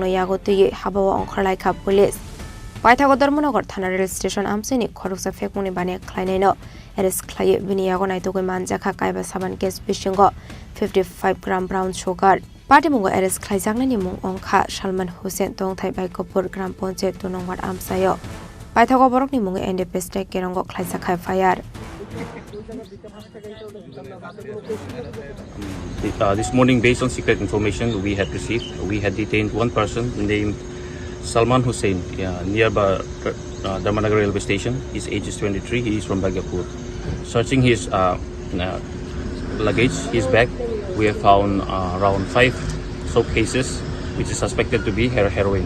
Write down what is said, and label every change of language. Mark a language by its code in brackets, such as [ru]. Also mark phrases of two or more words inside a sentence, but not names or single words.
[trp] यागो तुइ हाबावा अंखरलाइखा पुलिस पाइथागो धर्मनगर थाना [en] rail station [trp] आमसिनि खरकसा फेकमुनि बानिया ख्लाइनाइनो एरेस ख्लाइ बिनि यागो नाइतोगै मानजाखा काइबा साबान केस बिसिंग 55 ग्राम [en] brown sugar [trp] पाटिमुंगो एरेस ख्लाइजांनानि मुं अंखा सलमान हुसैन तंथाइ बाइकपुर ग्राम पंचायत 2 नंबर आमसायो पाइथागो बरकनि मुं एनडीपीएस टेक केरंगो ख्लाइजाखा फायार [en] This morning, based on secret information we had received, we had detained one person named Salman Hussein nearby Dharmanagar railway station. His age is 23. He is from Bhagyapur. Searching his luggage, his bag, we have found around 5 soap cases, which is suspected to be heroin.